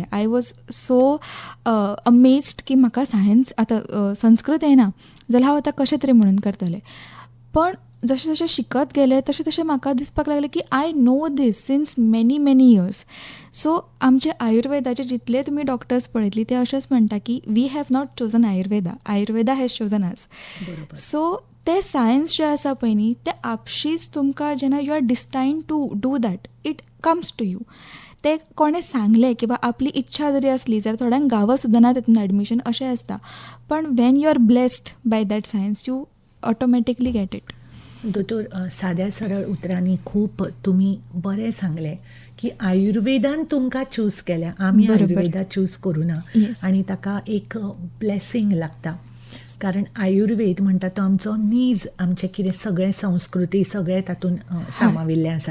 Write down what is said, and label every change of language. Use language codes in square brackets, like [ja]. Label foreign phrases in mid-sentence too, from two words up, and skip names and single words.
[en] I was so amazed [kok] की म्हाका सायन्स आतां संस्कृत येना जाल्यार हांव आतां कशें तरी म्हणून करतलें. पण जशें जशें शिकत गेलें तशें तशें म्हाका दिसपाक लागलें की [en] I know this since many many years. [kok] सो आमचे आयुर्वेदाचे जितले तुमी डॉक्टर्स पळयतली ते अशेंच म्हणटा की [en] we have not chosen Ayurveda has chosen us. [kok] बरोबर. सो ते सायन्स जे आसा पळय न्ही ते आपशींच तुमकां जेन्ना [en] you are destined to do that it comes to you. [kok] ते कोणें सांगलें किंवा आपली इच्छा जरी असली जाल्यार थोड्यांक गावं सुद्दां ना तितून एडमिशन अशें आसता. [en] पण when you are blessed by that science you automatically get it. [kok] दोतोर, साद्या सरळ उतरांनी खूब तुमी बरें सांगलें की आयुर्वेदान तुमकां चूज केल्या, आमी बरोबर. आयुर्वेदा चूज करुना. [en] Yes. [kok] आनी ताका एक ब्लेसिंग लागता. कारण आयुर्वेद म्हणटा तो आमचो नीज, आमचें कितें सगळें संस्कृती सगळें तातूंत सामाविल्लें आसा.